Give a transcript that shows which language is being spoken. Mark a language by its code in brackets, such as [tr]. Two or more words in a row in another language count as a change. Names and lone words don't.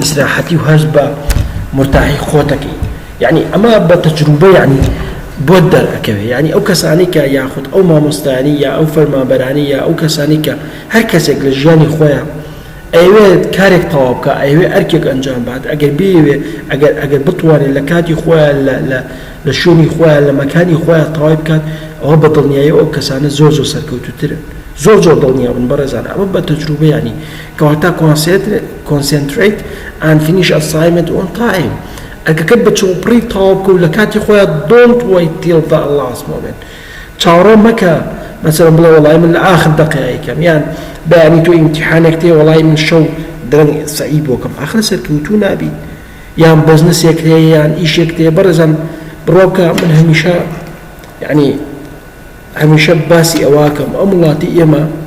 [ckb] ئیستراحەتی و هەست بە مرتاحی خۆتەکەی یعنی ئەمە بە تەجروبە یعنی بۆ دەرەکەوێ یعنی ئەو کەسانی کە یاخود ئەو مامۆستایانی یا ئەو فەرمانبەرانی یا ئەو کەسانی کە هەر کەسێک لە ژیانی خۆیان ئەوێت کارێک تەواو بکە ئەوێ ئەرکێک ئەنجام بات ئەگەر بێوێ ئەگەر بتوانێت لە کاتی خۆیان لە شوێنی خۆیان لە مەکانی خۆیان تەواوی بکات ئەوە بە دڵنیایی ئەو کەسانە زۆر زۆر سەرکەوتووترن زۆر زۆر دڵنیابن بەڕێزان ئەمە بە تەجروبە یعنی کەواتە [en] concentrate and finish assignment on [ckb] time ئەرکەکەت بە چووپڕی تەواو بکە و لە کاتی خۆیان [en] don't wait till the last moment [ckb] چاوەڕێ مەکە مثلا بڵێ وەڵای من لە ئاخر دەقیقەیەکەم یان بەیانی تۆ ئیمتیحانێک تێ وەڵای من شەو درەنگ سەعی بۆکەم ئاخر سەرکەوتوو نابیت یان بەزنسێک هەیە یان ئیشێک تێ بەڕێزان بڕۆ بکە من هەمیشە یعنی هەمیشە باسی ئەواکەم ئەم وڵاتی ئێمە